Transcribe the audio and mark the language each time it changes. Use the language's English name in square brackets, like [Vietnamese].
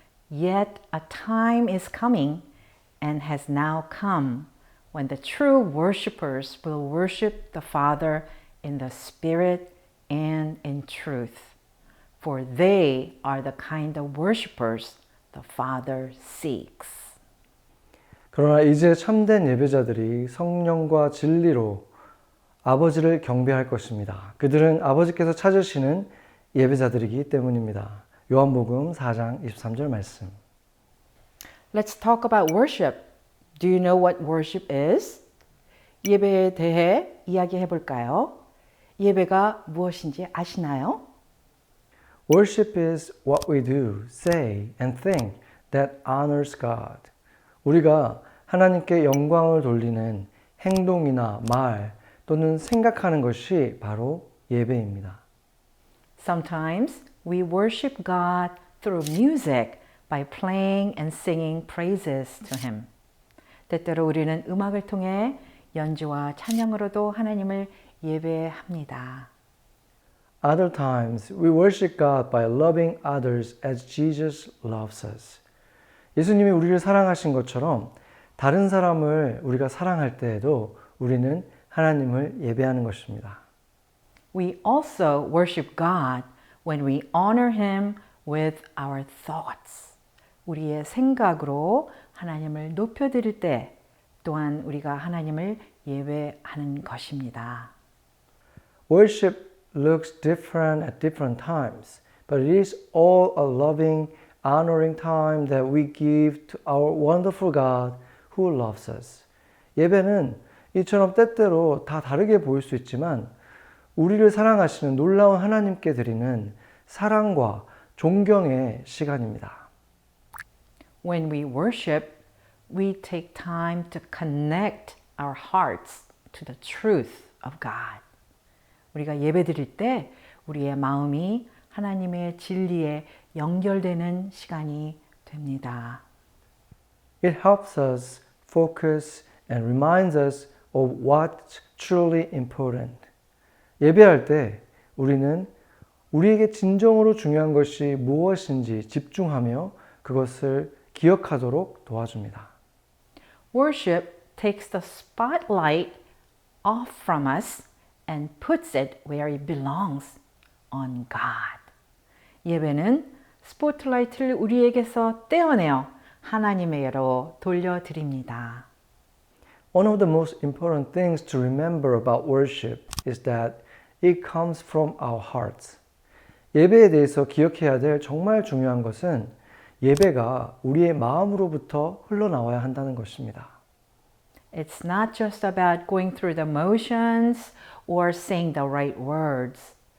[English] Yet a time is coming and has now come when the true worshipers will worship the Father in the Spirit and in truth. For they are the kind of worshipers the Father seeks. [Korean] 그러나 이제 참된 예배자들이 성령과 진리로 아버지를 경배할 것입니다. 그들은 아버지께서 찾으시는 예배자들이기 때문입니다. 요한복음 4장 23절 말씀. [English] Let's talk about worship. Do you know what worship is? [Korean] 예배에 대해 이야기해 볼까요? 예배가 무엇인지 아시나요? [English] Worship is what we do, say, and think that honors God. [Korean] 우리가 하나님께 영광을 돌리는 행동이나 말 또는 생각하는 것이 바로 예배입니다. [English] Sometimes we worship God through music by playing and singing praises to Him. [Korean] 때때로 우리는 음악을 통해 연주와 찬양으로도 하나님을 예배합니다. [English] Other times we worship God by loving others as Jesus loves us. [Korean] 예수님이 우리를 사랑하신 것처럼 다른 사람을 우리가 사랑할 때에도 우리는 하나님을 예배하는 것입니다. [English] We also worship God when we honor Him with our thoughts. [Korean] 우리의 생각으로 하나님을 높여드릴 때 또한 우리가 하나님을 예배하는 것입니다. [English] Worship looks different at different times, but it is all a loving, honoring time that we give to our wonderful God who loves us. [Korean] 예배는 이처럼 때때로 다 다르게 보일 수 있지만 우리를 사랑하시는 놀라운 하나님께 드리는 사랑과 존경의 시간입니다. [English] When we worship, we take time to connect our hearts to the truth of God. [Korean] 우리가 예배드릴 때 우리의 마음이 하나님의 진리에 연결되는 시간이 됩니다. [English] It helps us focus and reminds us of what's truly important. [Korean] 예배할 때 우리는 우리에게 진정으로 중요한 것이 무엇인지 집중하며 그것을 기억하도록 도와줍니다. [English] Worship takes the spotlight off from us and puts it where it belongs, on God. [Korean] 예배는 스포트라이트를 우리에게서 떼어내어 하나님에게로 돌려드립니다. [English] One of the most important things to remember about worship is that it comes from our hearts. [Korean] 예배에 대해서 기억해야 될 정말 중요한 것은 예배가 우리의 마음으로부터 흘러나와야 한다는 것입니다. [English] It's not just about going through the motions or saying the right words.